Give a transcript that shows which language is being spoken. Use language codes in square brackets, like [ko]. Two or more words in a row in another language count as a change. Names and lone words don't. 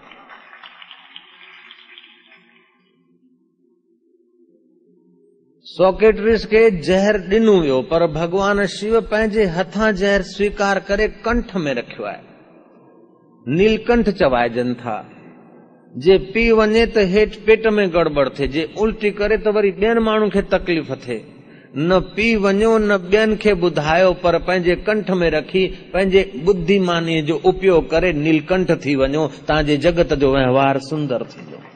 [sd] सोक्रेटिस खे जहर ॾिनो वियो, पर भगवान शिव पंहिंजे हथां जहर स्वीकार करे कंठ में रखियो आहे। नीलकंठ चवाइजनि था। जे पी वञे त हेठि पेट में गड़बड़ थिए, जे उल्टी करे त वरी ॿियनि माण्हू खे तकलीफ़ थिए। न पी वञो न ॿियनि खे ॿुधायो, पर पंहिंजे कंठ में रखी पंहिंजे बुद्धिमानीअ जो उपयोग करे नीलकंठ थी वञो, तव्हांजे जगत जो वहिंवार सुंदर थींदो।